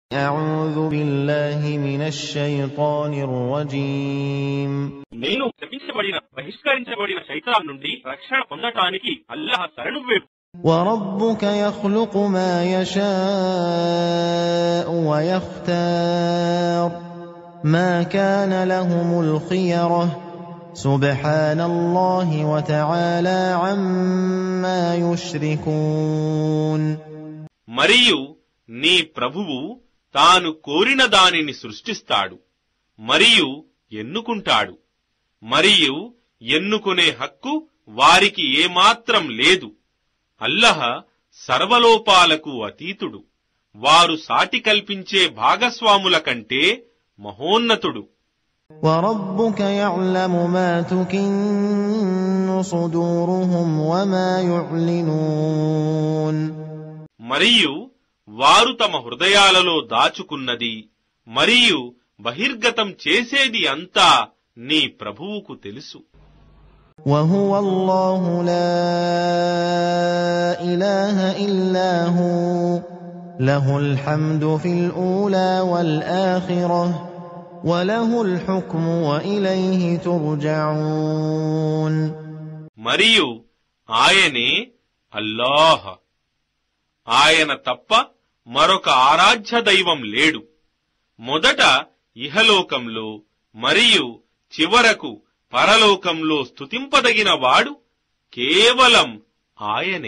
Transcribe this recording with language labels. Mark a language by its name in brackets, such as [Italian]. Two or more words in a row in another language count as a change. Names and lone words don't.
[Arabic] أعوذ بالله من الشيطان الرجيم. [Telugu] నేను శపించబడిన బహిష్కరించబడిన శైతాన్ నుండి రక్షణ పొందటానికి అల్లాహ్ శరణు వేడు. [Arabic] وربك يخلق ما يشاء ويختار ما كان لهم الخيرة سبحان الله وتعالى عما يشركون. [Telugu] మరియు నీ ప్రభువు తాను కోరిన దానిని సృష్టిస్తాడు మరియు ఎన్నుకుంటాడు, మరియు ఎన్నుకునే హక్కు వారికి ఏమాత్రం లేదు. అల్లహ సర్వలోపాలకు అతీతుడు, వారు సాటి కల్పించే భాగస్వాముల కంటే మహోన్నతుడు. [Arabic] وَرَبُّكَ يَعْلَمُ مَا تُكِنُّ صُدُورُهُمْ وَمَا يُعْلِنُونَ. [Telugu] మరియు వారు తమ హృదయాలలో దాచుకున్నది మరియు బహిర్గతం చేసేది అంతా నీ ప్రభువుకు తెలుసు. [Arabic] وَهُوَ اللَّهُ لَا إِلَٰهَ إِلَّا هُوَ لَهُ الْحَمْدُ فِي الْأُولَى وَالْآخِرَةِ وَلَهُ الْحُكْمُ وَإِلَيْهِ تُرْجَعُونَ. [Telugu] మరియు ఆయనే అల్లాహ్, ఆయన తప్ప మరొక ఆరాధ్య దైవం లేడు. మొదట ఇహలోకంలో మరియు చివరకు పరలోకంలో స్తుతింపదగిన వాడు కేవలం ఆయనే.